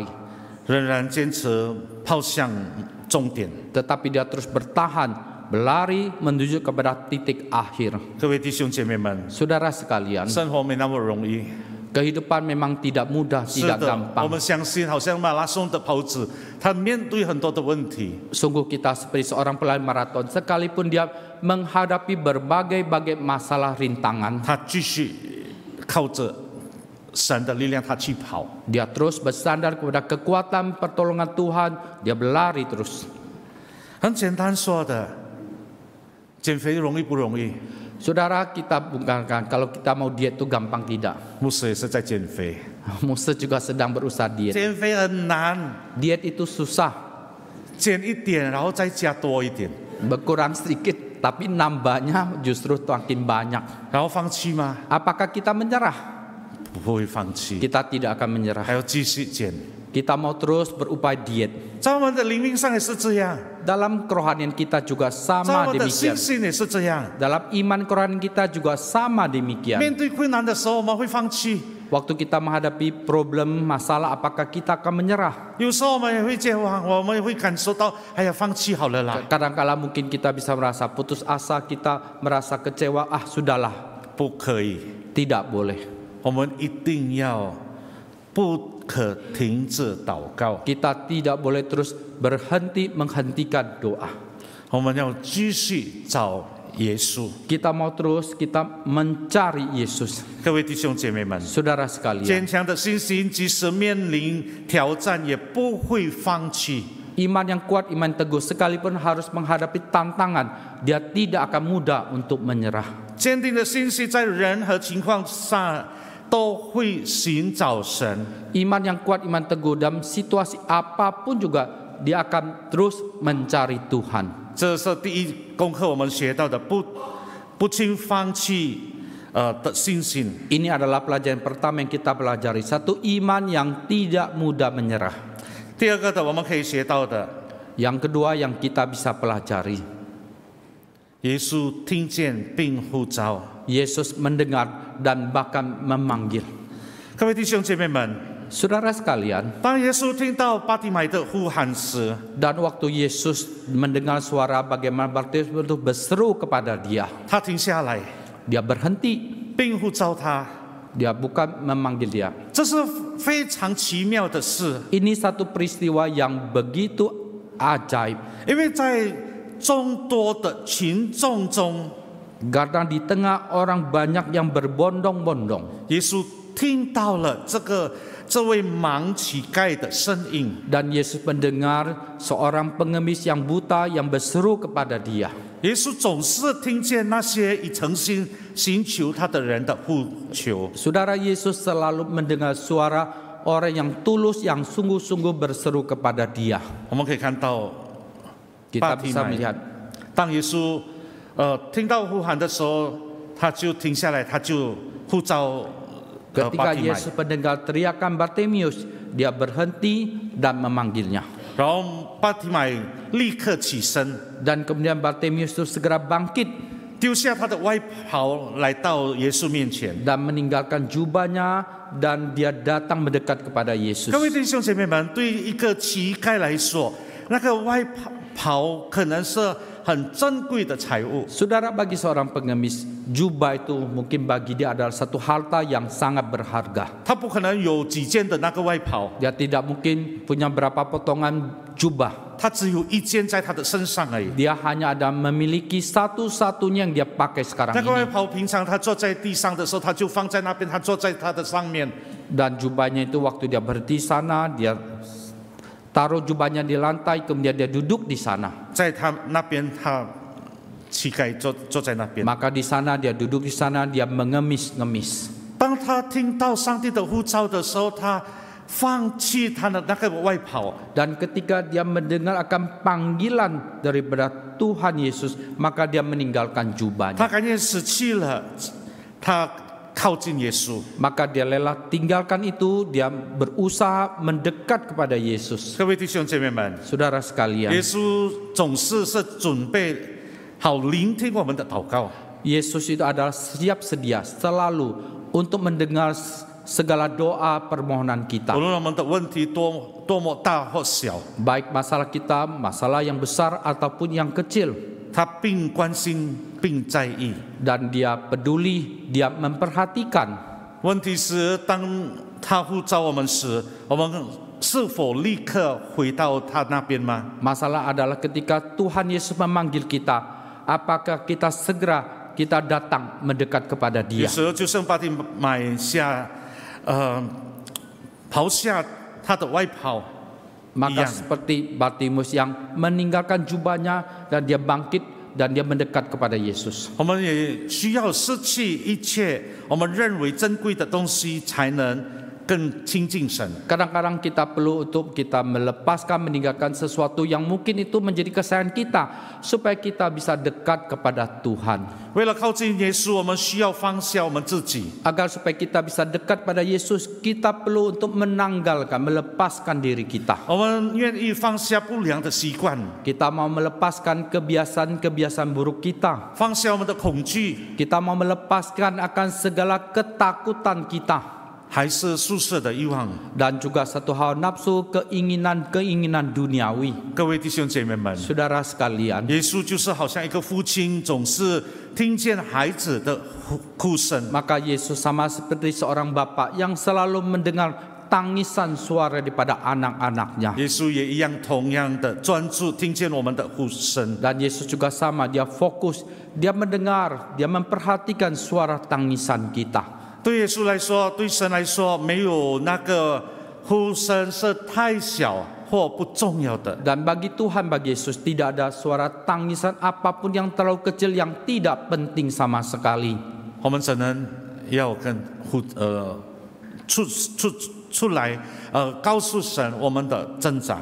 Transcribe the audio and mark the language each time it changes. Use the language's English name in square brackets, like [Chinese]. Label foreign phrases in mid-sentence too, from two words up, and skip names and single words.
[Chinese] 仍然坚持跑向终点。 [Indonesian] tetapi dia terus bertahan, berlari menuju kepada titik akhir. [Chinese] 各位弟兄姐妹们， [Indonesian] Saudara sekalian, [Chinese] 生活没那么容易。 [Indonesian] kehidupan memang tidak mudah, [Chinese] 是 [Indonesian] tidak [Chinese] 的，我 [Indonesian] gampang. [Chinese] 们相信，好像马拉松的跑者，他面对很多的问题， [Indonesian] Sungguh kita seperti seorang pelari maraton, sekalipun dia menghadapi berbagai masalah rintangan, [Chinese] 他继续靠着神的力量，他去跑。 [Indonesian] dia terus bersandar kepada kekuatan pertolongan Tuhan, dia berlari terus. [Chinese] 很简单说的，减肥容易不容易？ [Indonesian] Saudara, kita bukan kalau kita mau diet itu gampang tidak. [Chinese] 牧师也是在减肥， [Indonesian] Musa juga sedang berusaha diet. [Chinese] 减肥很难， [Indonesian] Diet itu susah, [Chinese] 减一点，然后再加多一点， [Indonesian] berkurang sedikit, tapi nambahnya justru makin banyak. [Chinese] 然后放弃吗？ [Indonesian] Apakah kita menyerah? [Chinese] 不会放弃， [Indonesian] Kita tidak akan menyerah. [Chinese] 还要继续减。 [Indonesian] Kita mau terus berupaya diet. [Chinese] 在我们的灵命上也是这样， [Indonesian] Dalam kerohanian kita juga [Chinese] 在 [Indonesian] sama [Chinese] 我们的信 [Indonesian] demikian. [Chinese] 心也是这样。 [Indonesian] Dalam iman kerohanian kita juga sama demikian. [Chinese] 面对困难的时候，我们会放弃； [Indonesian] Waktu kita menghadapi problem, masalah, apakah kita akan menyerah? [Chinese] 有时候我们也会绝望，我们也会感受到，哎呀，放弃好了啦。 [Indonesian] Kadang-kala mungkin kita bisa merasa putus asa, kita merasa kecewa, sudahlah. [Chinese] 不可以， [Indonesian] Tidak boleh. [Chinese] 我们一定要不可停止祷告， [Indonesian] Kita tidak boleh terus berhenti menghentikan doa. [Chinese] 我们要继续找耶稣。 [Indonesian] Kita mau terus, kita mencari Yesus. [Chinese] 各位弟兄姐妹们， [Indonesian] Saudara sekalian, [Chinese] 坚强的信心，即使面临挑战，也不会放弃。 [Indonesian] iman yang kuat, iman teguh, sekalipun harus menghadapi tantangan, dia tidak akan mudah untuk menyerah. [Chinese] 坚定的信心，在任何情况下都会寻找神。 [Indonesian] Iman yang kuat, iman teguh, dalam situasi apapun juga dia akan terus mencari Tuhan. [Chinese] 这是第一功课，我们学到的不轻放弃的信心。 [Indonesian] Ini adalah pelajaran pertama yang kita pelajari. Satu, iman yang tidak mudah menyerah. [Chinese] 第二个的，我们可以学到的， [Indonesian] Yang kedua yang kita bisa pelajari, [Chinese] 耶稣听见并呼召。 [Indonesian] Yesus mendengar dan bahkan memanggil. [Chinese] 各位弟兄姐妹们， [Indonesian] Saudara sekalian, [Chinese] 当耶稣听到巴提买的呼喊时， [Indonesian] dan waktu Yesus mendengar suara bagaimana Bartimeus itu berseru kepada dia, [Chinese] 他停下来 [Indonesian] dia berhenti, [Chinese] 并呼召他。 [Indonesian] dia bukan memanggil dia. [Chinese] 这是非常奇妙的事， [Indonesian] Ini satu peristiwa yang begitu ajaib. [Chinese] 因为在众多的群众中， [Indonesian] Karena di tengah orang banyak yang berbondong-bondong, [Chinese] 耶稣听到了这位盲乞丐的声音。 [Indonesian] dan Yesus mendengar seorang pengemis yang buta yang berseru kepada dia. [Chinese] 耶稣总是听见那些以诚心寻求他的人的呼求。 [Indonesian] Saudara, Yesus selalu mendengar suara orang yang tulus, yang sungguh-sungguh berseru kepada dia. [Chinese] 我们可以看到， [Indonesian] Kita bisa melihat [Chinese] 当耶稣听到呼喊的时候，他就停下来，他就呼召巴 [Indonesian] ketika [Chinese] 提买， [Indonesian] Yesus mendengar teriakan Bartimeus, dia berhenti dan memanggilnya. [Chinese] 然后巴提买立刻起身， [Indonesian] Dan kemudian Bartimeus itu segera bangkit [Chinese] 丢下他的外袍，来到耶稣面前。 [Indonesian] dan meninggalkan jubahnya, dan dia datang mendekat kepada Yesus. [Chinese] 各位弟兄姐妹们，对于一个乞丐来说，那个外袍可能是很珍贵的财物。 [Indonesian] Saudara, bagi seorang pengemis, jubah itu mungkin bagi dia adalah satu harta yang sangat berharga. [Chinese] 他不可能有几件的那个外袍， [Indonesian] Dia tidak mungkin punya berapa potongan jubah. [Chinese] 他只有一件在他的身上而已。 [Indonesian] Dia hanya ada memiliki satu-satunya yang dia pakai sekarang [Chinese] 那个外 [Indonesian] ini. [Chinese] 袍平常他坐在地上的时候，他就放在那边，他坐在他的上面。 [Indonesian] Dan jubahnya itu waktu dia berhenti sana, dia taruh jubahnya di lantai, kemudian dia duduk di sana. [Chinese] 在他那边，他膝盖坐在那边。 [Indonesian] Maka di sana dia duduk di sana, dia mengemis-ngemis. [Chinese] 当他听到上帝的呼召的时候，他放弃他的那个外袍。 [Indonesian] Dan ketika dia mendengar akan panggilan daripada Tuhan Yesus, maka dia meninggalkan [Chinese] 他 [Indonesian] jubahnya. [Chinese] 感觉死去了，他靠近耶稣。 [Indonesian] Maka dia rela tinggalkan itu, dia berusaha mendekat kepada Yesus. [Chinese] 各位弟兄姐妹们， [Indonesian] Saudara sekalian, [Chinese] 耶稣总是准备好聆听我们的祷告。 [Indonesian] Yesus itu adalah siap sedia selalu untuk mendengar segala doa permohonan kita. [Chinese] 无论我们的问题多么大或小， [Indonesian] Baik masalah kita, masalah yang besar ataupun yang kecil. [Chinese] 他并关心并在意。 [Indonesian] Dan dia peduli, dia memperhatikan. [Chinese] 问题是，当他呼召我们时，我们是否立刻回到他那边吗？ [Indonesian] Masalah adalah ketika Tuhan Yesus memanggil kita, apakah kita segera kita datang mendekat kepada [Chinese] 有 [Indonesian] Dia? [Chinese] 时候就像巴蒂买下，刨下他的外袍。 [Indonesian] Maka Iya. seperti Bartimus yang meninggalkan jubahnya dan dia bangkit dan dia mendekat kepada Yesus. [Chinese] 我们也需要失去一切我们认为珍贵的东西，才能更亲近神。 [Indonesian] Kadang-kadang kita perlu untuk kita melepaskan, meninggalkan sesuatu yang mungkin itu menjadi kesayangan kita, supaya kita bisa dekat kepada Tuhan. [Chinese] 为了靠近耶稣，我们需要放下我们自己。 [Indonesian] Agar supaya kita bisa dekat pada Yesus, kita perlu untuk menanggalkan, melepaskan diri kita. [Chinese] 我们愿意放下不良的习惯， [Indonesian] Kita mau melepaskan kebiasaan-kebiasaan buruk kita. [Chinese] 放下我们的恐惧， [Indonesian] Kita mau melepaskan akan segala ketakutan kita. [Chinese] 还是宿舍的欲望。 [Indonesian] Dan juga satu hal nafsu, keinginan-keinginan duniawi. [Chinese] 各位弟兄姐妹们， [Indonesian] Saudara sekalian, [Chinese] 耶稣就是好像一个父亲，总是听见孩子的哭声。 [Indonesian] maka Yesus sama seperti seorang bapa yang selalu mendengar tangisan suara daripada anak-anaknya. [Chinese] 耶稣也一样，同样的专注听见我们的呼声。 [Indonesian] Dan Yesus juga sama, dia fokus, dia mendengar, dia memperhatikan suara tangisan kita. [Chinese] 对耶稣来说，对神来说，没有那个呼声是太小或不重要的。 [Indonesian] Dan bagi Tuhan, bagi Yesus, tidak ada suara tangisan apapun yang terlalu kecil yang tidak penting sama sekali. [Chinese] 我们只能要跟出来告诉神我们的挣扎。